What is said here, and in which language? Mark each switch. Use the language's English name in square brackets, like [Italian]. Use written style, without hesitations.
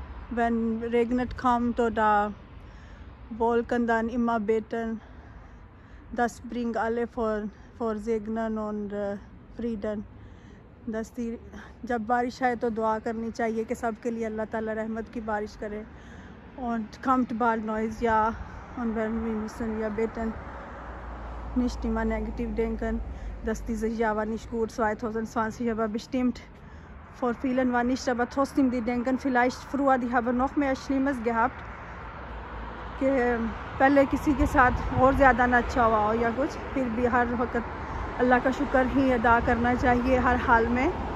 [German] Wenn regnet kommt oder Wolken, dann immer beten. Das bringt alle vor Segnen und Frieden. [Hindi] जब बारिश आए तो दुआ करनी चाहिए कि सब के लिए अल्लाह ताला रहमत की बारिश करे. [German] Und kommt bald neues Jahr und wir müssen ja beten. Nicht immer negativ denken, dass dieses Jahr war nicht gut, 2020, aber bestimmt vor vielen war nicht, aber trotzdem die denken vielleicht früher, die haben noch mehr Schlimmes gehabt, [Hindi] कि पहले किसी के साथ और ज़्यादा ना अच्छा हुआ हो या कुछ. फिर भी हर वक्त अल्लाह का शुक्र ही अदा करना चाहिए हर हाल में.